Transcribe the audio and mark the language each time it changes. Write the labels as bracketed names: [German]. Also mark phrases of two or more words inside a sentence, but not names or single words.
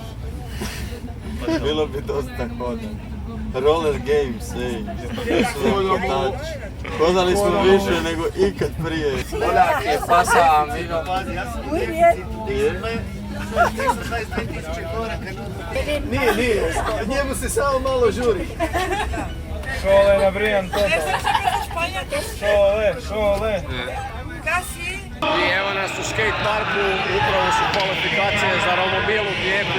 [Croatian] Bilo bi dosta hoda. [English] Roller games, [Croatian] ej. Hodali smo više nego ikad prije. [Spanish] Hola, ¿qué pasa, amigo? [Croatian] Nije, njemu se samo malo žuri. Šole na Brian Toto. Šole. I evo nas u skate parku, upravo su kvalifikacije za romobil u tijeku.